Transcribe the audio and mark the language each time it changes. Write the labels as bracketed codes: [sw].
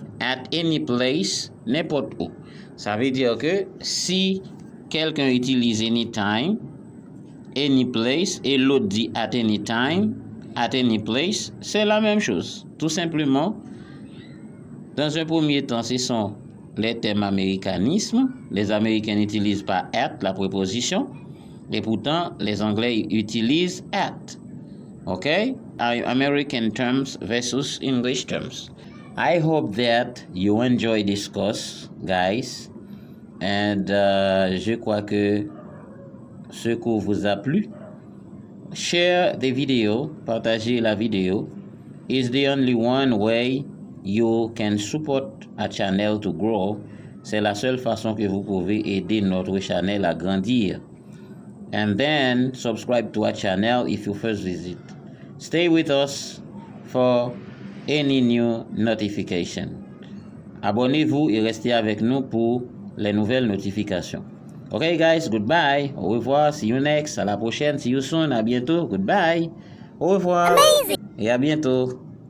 [en] At any place, [fr] n'importe où. Ça veut dire que si quelqu'un utilise anytime, any place, et l'autre dit [en] at any time, at any place, [fr] c'est la même chose. Tout simplement, dans un premier temps, ce sont les termes américanisme. Les Américains n'utilisent pas at, la préposition, et pourtant, les Anglais utilisent at. [en] OK? American terms versus English terms. I hope that you enjoy this course, guys. [fr] And je crois que ce cours vous a plu. [en] Share the video, [fr] partagez la vidéo. [en] It's the only one way you can support a channel to grow. [fr] C'est la seule façon que vous pouvez aider notre channel à grandir. [en] And then subscribe to our channel if you first visit. Stay with us for any new notification. [fr] Abonnez-vous et restez avec nous pour les nouvelles notifications. [en] Okay, guys, goodbye. [fr] Au revoir. [en] See you next. [fr] À la prochaine. [en] See you soon. [fr] À bientôt. [en] Goodbye. [fr] Au revoir. [en] Amazing. [fr] Et à bientôt.